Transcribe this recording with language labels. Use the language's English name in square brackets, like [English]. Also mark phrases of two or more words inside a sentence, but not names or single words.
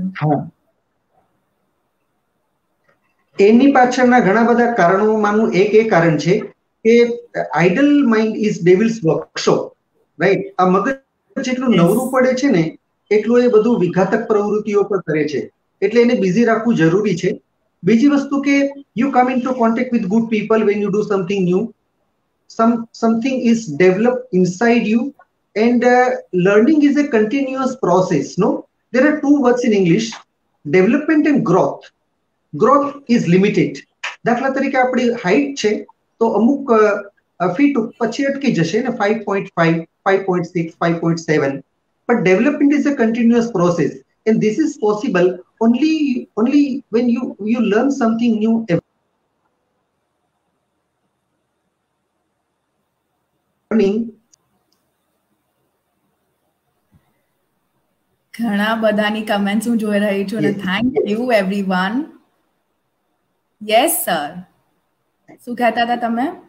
[Gujarati] હા, એની પાછળના ઘણા બધા કારણોમાંનું એક એ કારણ છે કે [English] idle mind is devil's workshop. [Gujarati] રાઈટ? આ મગજ જેટલું નવરું પડે છે ને એટલું એ બધું વિઘાતક પ્રવૃત્તિઓ પર કરે છે. એટલે એને બિઝી રાખવું જરૂરી છે. બીજી વસ્તુ કે [English] you come in to contact with good people when you do something new. Something is developed inside you, and learning is a continuous process. No, there are two words in English: development and growth. Growth is limited. [Gujarati] દાખલા તરીકે આપણી હાઈટ છે તો અમુક ફીટ પછી અટકી જશે ને 5.5, 5.6, 5.7. [English] But development is a continuous process, and this is possible only when you learn something new. [Gujarati] ઘણા બધાની કમેન્ટ્સ હું જોઈ રહી છું અને [English] thank you everyone. yes sir, [Gujarati] શું કહેતા હતા તમે?